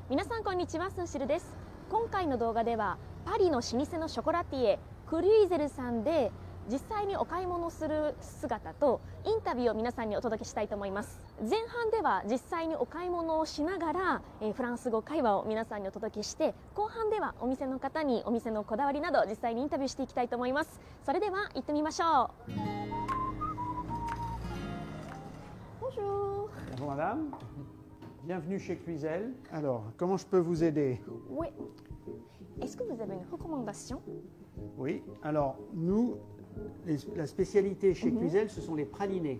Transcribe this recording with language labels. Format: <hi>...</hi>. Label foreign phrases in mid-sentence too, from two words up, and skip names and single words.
<ja>皆さんこんにちは、スンシルです。今回の動画ではパリの老舗のショコラティエクルイゼルさんで実際にお買い物する姿とインタビューを皆さんにお届けしたいと思います。前半では実際にお買い物をしながらフランス語会話を皆さんにお届けして、後半ではお店の方にお店のこだわりなど実際にインタビューしていきたいと思います。それでは行ってみましょう。Bonjour.</ja> <fr>Bonjour madame, bienvenue chez Cluizel. Alors, comment je peux vous aider? Oui. Est-ce que vous avez une recommandation? Oui, alors nous, la spécialité chez Cluizel, ce sont les pralinés.</fr>